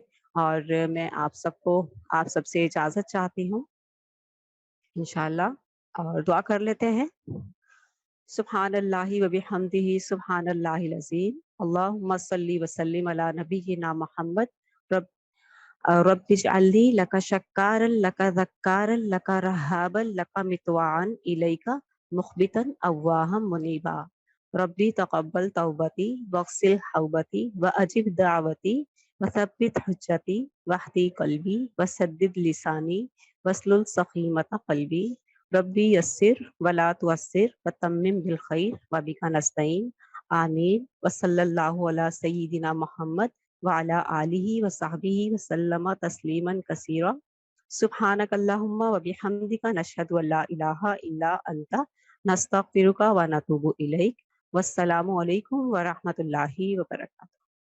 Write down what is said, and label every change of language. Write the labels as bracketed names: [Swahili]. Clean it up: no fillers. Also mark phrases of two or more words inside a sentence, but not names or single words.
[Urdu] اور میں آپ سب سے اجازت چاہتی ہوں انشاءاللہ, اور دعا کر لیتے ہیں. [Arabic] سبحان اللہ و بحمدہ سبحان اللہ العظیم. اللہم صلی وسلم علی نبینا محمد. رب اجعلنی لک شکارا لک ذکارا لک رہابا لک مطواعا الیک مخبتا اواہا منیبا. ربی تقبل توبتی واغسل حوبتی واجب دعوتی وثبت حجتی واہدی قلبی وسدد لسانی واسلل سخیمۃ قلبی. ربی یسر ولا تعسر وتمم بالخیر وبک نستعین. آمین. وصلی اللہ علی سیدنا محمد وعلی آلہ وصحبہ وسلم تسلیما کثیرا. سبحانک اللہم وبحمدک نشہد ان لا الہ الا انت نستغفرک ونتوب الیک. والسلام علیکم ورحمۃ اللہ وبرکاتہ.